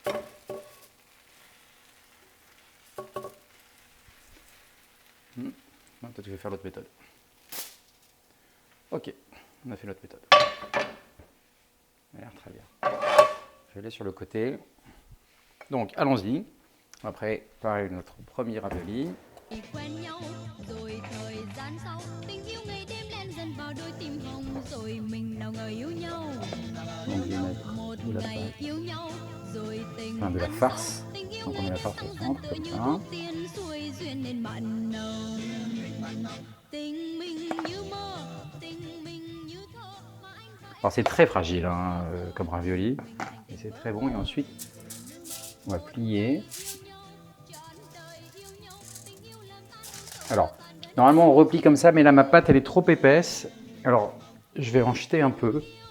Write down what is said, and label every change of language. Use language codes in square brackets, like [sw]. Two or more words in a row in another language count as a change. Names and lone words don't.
[fr] Non, peut-être que je vais faire l'autre méthode. Ok, on a fait l'autre méthode. Ça a l'air très bien. Je vais aller sur le côté. Donc, allons-y. Après, pareil, notre premier ravioli. [vi] Quen nhau rồi thời gian sau tình yêu ngày đêm len dần vào đôi tim hồng rồi mình nào ngờ yêu nhau [fr] Donc, je vais mettre [vi] một [fr] de la [vi] ngày yêu nhau rồi tình [fr] enfin, de la [vi] ăn [fr] farce. [vi] sâu tình yêu [fr] Donc, on met [vi] ngày [fr] la [vi] đêm [fr] farce au [vi] sâu dần [fr] centre, [vi] tựa [fr] comme [vi] như [fr] ça. [vi] thuốc tiên xuôi duyên nên mặn nồng tình mình như mơ tình mình như thơ mà anh và em. [fr] Alors, c'est très fragile hein, comme ravioli, et c'est très bon. Et ensuite, on va plier. Alors, normalement on replie comme ça, mais là ma pâte elle est trop épaisse. Alors, je vais en jeter un peu.